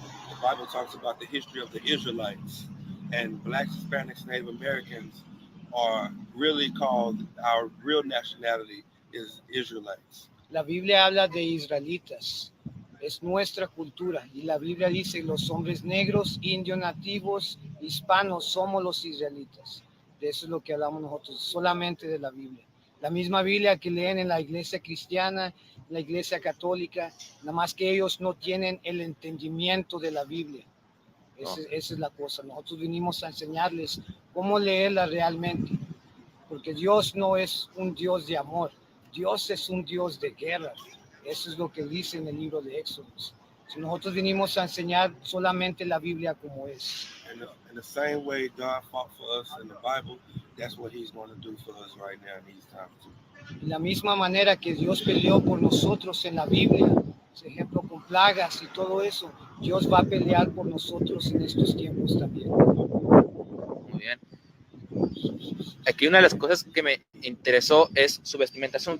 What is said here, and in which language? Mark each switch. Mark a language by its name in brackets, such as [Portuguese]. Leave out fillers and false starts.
[English] The Bible talks about the history of the Israelites, and Blacks, Hispanics, Native Americans are really called, our real nationality is Israelites. [Spanish] La Biblia habla de israelitas, es nuestra cultura, y la Biblia dice los hombres negros, indios, nativos, hispanos, somos los israelitas. De eso es lo que hablamos nosotros, solamente de la Biblia. La misma Biblia que leen en la iglesia cristiana, la iglesia católica, nada más que ellos no tienen el entendimiento de la Biblia. Esa es la cosa. Nosotros vinimos a enseñarles cómo leerla realmente, porque Dios no es un Dios de amor, Dios es un Dios de guerra. Eso es lo que dice en el libro de Éxodo. Nosotros vinimos a enseñar solamente la Biblia como es. [English] In the same way God fought for us in the Bible, that's what He's going to do for us right now in these times too. [Spanish] De la misma manera que Dios peleó por nosotros en la Biblia, por ejemplo, con plagas y todo eso, Dios va a pelear por nosotros en estos tiempos también. Muy bien. Aquí una de las cosas que me interesó es su vestimentación.